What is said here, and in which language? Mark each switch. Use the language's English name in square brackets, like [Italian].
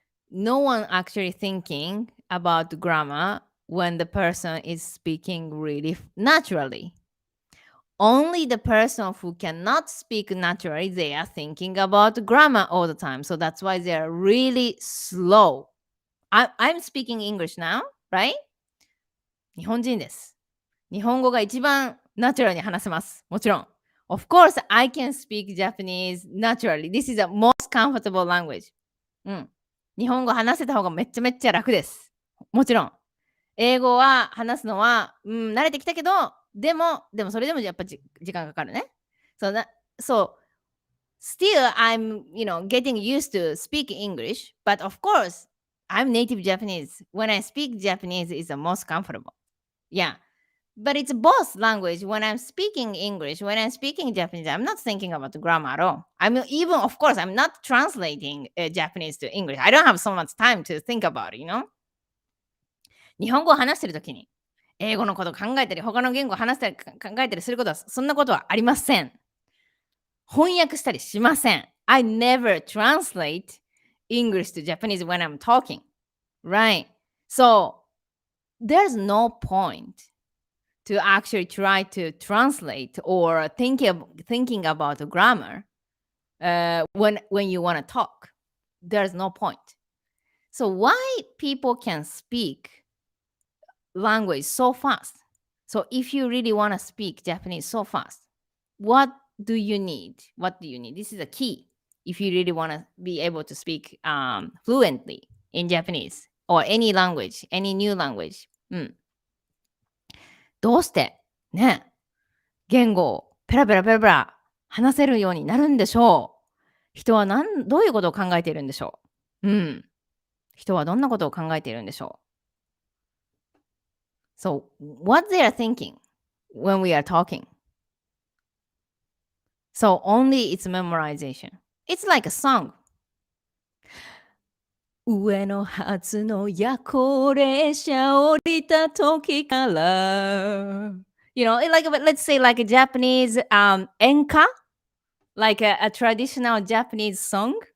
[English] No one actually thinking about grammar when the person is speaking really naturally. Only the person who cannot speak naturally, they are thinking about grammar all the time. So that's why they're really slow. I'm speaking English now, right? [Japanese] 日本人です。日本語が一番ナチュラルに話せます。もちろん。 [English] Of course, I can speak Japanese naturally. This is the most comfortable language. [Japanese] うん。日本語話せた方がめっちゃめっちゃ楽です。もちろん。英語は話すのは、慣れてきたけど、でもそれでもやっぱ時間かかるね。 [English] So still I'm, getting used to speak English, but of course, I'm native Japanese. When I speak Japanese, it's the most comfortable. Yeah. But it's both language. When I'm speaking English, when I'm speaking Japanese, I'm not thinking about the grammar at all. Of course, I'm not translating Japanese to English. I don't have so much time to think about it. [Japanese] 日本語を話してるときに、英語のこと考えたり、他の言語を話したり考えたりすることは、そんなことはありません。翻訳したりしません。 [English] I never translate English to Japanese when I'm talking. Right? So, there's no point to actually try to translate or thinking about grammar when you want to talk. There's no point. So why people can speak language so fast? So if you really want to speak Japanese so fast, what do you need? What do you need? This is a key. If you really want to be able to speak fluently in Japanese or any language, any new language. [Japanese] どうしてね、言語をペラペラペラペラ話せるようになるんでしょう。人はどういうことを考えているんでしょう。人はどんなことを考えているんでしょう。 [English] So, what they are thinking when we are talking. So, only it's memorization. It's like a song. [Japanese] 上の初の夜行列車降りた時から [English] like let's say like a Japanese enka, like a traditional Japanese song.